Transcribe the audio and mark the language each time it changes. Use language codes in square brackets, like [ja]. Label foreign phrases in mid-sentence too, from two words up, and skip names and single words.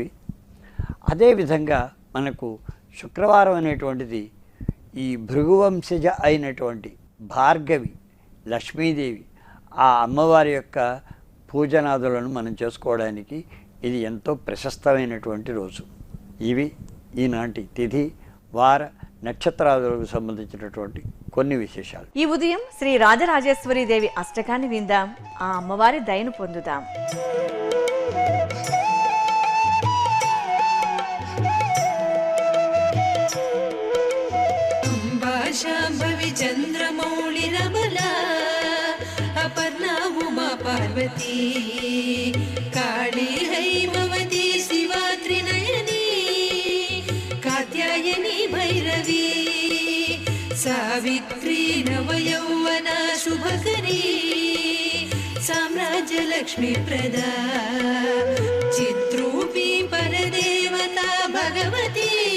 [te] అదేవిధంగా మనకు శుక్రవారం అనేటువంటిది ఈ భృగువంశజ అయినటువంటి భార్గవి లక్ష్మీదేవి ఆ అమ్మవారి యొక్క పూజనాదులను మనం చేసుకోవడానికి ఇది ఎంతో ప్రశస్తమైనటువంటి రోజు. ఇవి ఈనాటి తిథి, వార, నక్షత్రాదులకు సంబంధించినటువంటి కొన్ని విశేషాలు. ఈ ఉదయం శ్రీ రాజరాజేశ్వరి దేవి అష్టకాన్ని విందాం, ఆ అమ్మవారి దయను పొందుదాం. [sa] शाम्भवी चन्द्रमौळिरबला अपर्णा उमा पार्वती काली हैमवती शिवा त्रिनयनी कात्यायनी भैरवी सावित्री नवयौवना शुभकरी साम्राज्यलक्ष्मी प्रदा चिद्रूपी परदेवता भगवती